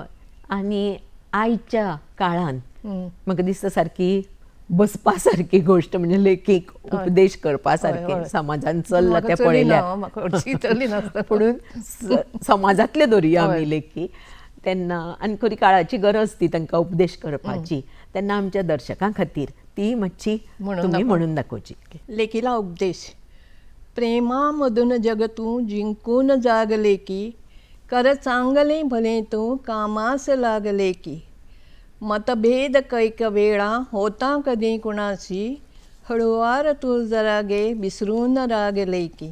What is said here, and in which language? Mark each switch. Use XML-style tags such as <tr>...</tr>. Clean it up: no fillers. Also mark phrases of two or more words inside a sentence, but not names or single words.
<kok>आनी आयच्या काळांत म्हाका दिसता सारकी बसपा सारकी गोश्ट म्हणजे लेखीक उपदेश करपा सारकें समाजान चल्लां तें पळयल्यार. पुणून समाजांतले धरुया आमी लेखी तेन्ना आनी खरी काळाची गरज ती तांकां उपदेश करपाची. तेन्ना आमच्या दर्शकां खातीर ती मातशी तुमी म्हणून दाखोवची. लेखिला उपदेश.</kok> <mr>प्रेमामधून जग तू जिंकून जागले की, कर चांगले भले तू कामास लागले की. मतभेद कैक वेळा होता कधी कुणाशी, हळुवार तू जरा गे विसरून रागले की.</mr>